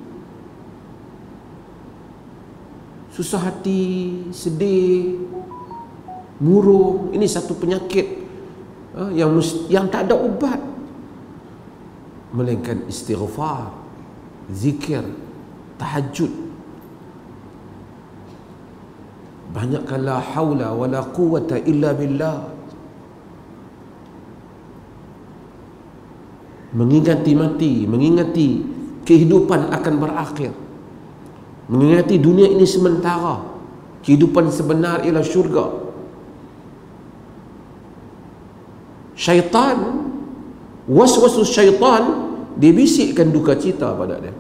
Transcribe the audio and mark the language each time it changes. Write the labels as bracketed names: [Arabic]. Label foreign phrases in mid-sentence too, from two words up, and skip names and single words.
[Malay] Susah hati, sedih, murung. Ini satu penyakit yang tak ada ubat, melainkan istighfar, zikir, tahajud. Banyakkan [Arabic] لا حول ولا قوة إلا بالله. [Malay] Mengingati mati, mengingati kehidupan akan berakhir, mengingati dunia ini sementara, kehidupan sebenar ialah syurga. Syaitan, [Arabic] وسواس الشيطان, [Malay] dia bisikkan duka cita pada dia.